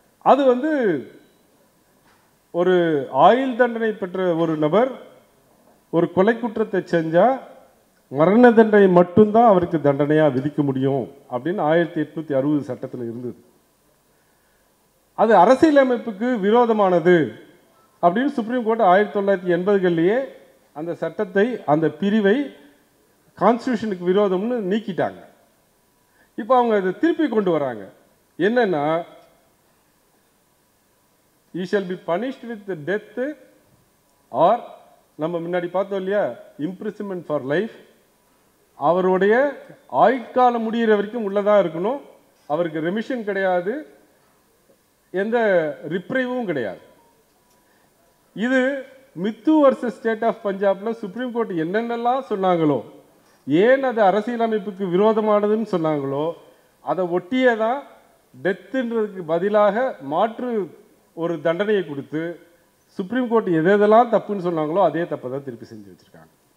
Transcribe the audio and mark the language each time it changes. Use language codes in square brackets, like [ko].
[ta] அது ஒரு ஆயுள் தண்டனை பெற்ற ஒரு நபர் ஒரு கொலை குற்றத்தை செஞ்சா மரண தண்டனை மட்டும்தான் அவருக்கு தண்டனையா விதிக்க முடியும் அப்படின்னு 1860 சட்டத்தில் இருந்தது. அது அரசியலமைப்புக்கு விரோதமானது அப்படின்னு சுப்ரீம் கோர்ட் 1980களிலேயே அந்த சட்டத்தை அந்த பிரிவை கான்ஸ்டியூஷனுக்கு விரோதம்னு நீக்கிட்டாங்க. இப்போ அவங்க அதை திருப்பி கொண்டு வராங்க. என்னன்னா, [en] he shall be punished with death or [ta] நம்ம முன்னாடி பார்த்தோம் இல்லையா, [en] imprisonment for life. [ta] அவருடைய ஆயுட்காலம் முடிகிற வரைக்கும் உள்ளதாக இருக்கணும். அவருக்கு ரெமிஷன் கிடையாது, எந்த ரிப்ரைவும் கிடையாது. இது மித்து வர்சஸ் ஸ்டேட் ஆஃப் பஞ்சாப்ல சுப்ரீம் கோர்ட் என்னென்னலாம் சொன்னாங்களோ, ஏன் அது அரசியலமைப்புக்கு விரோதமானதுன்னு சொன்னாங்களோ, அதை ஒட்டியே தான் டெத்துன்றதுக்கு பதிலாக மாற்று ஒரு தண்டனையை கொடுத்து சுப்ரீம் கோர்ட் எதெல்லாம் தப்புன்னு சொன்னாங்களோ அதே தப்பை தான் திருப்பி செஞ்சு வச்சிருக்காங்க.